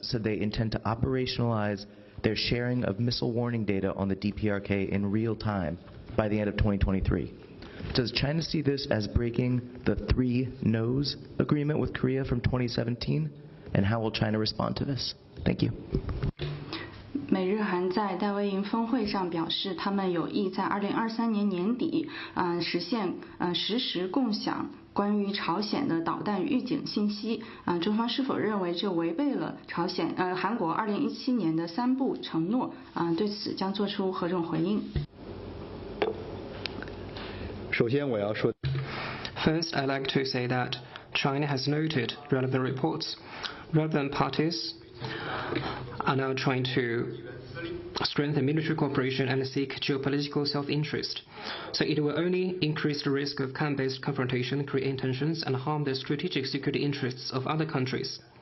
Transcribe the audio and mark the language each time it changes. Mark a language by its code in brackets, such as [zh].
[en] said they intend to operationalize their sharing of missile warning data on the DPRK in real time by the end of 2023. Does China see this as breaking the 3 no's agreement with Korea from 2017? And how will China respond to this? Thank you. [zh] 美日韩在戴维营峰会上表示，他们有意在2023年年底实现实时共享关于朝鲜的导弹预警信息。中方是否认为这违背了韩国2017年的3不承诺？对此将做出何种回应？首先我要说 [en] First, I'd like to say that China has noted relevant reports. Relevant parties are now trying to strengthen military cooperation and seek geopolitical self-interest. So it will only increase the risk of camp-based confrontation, create tensions, and harm the strategic security interests of other countries.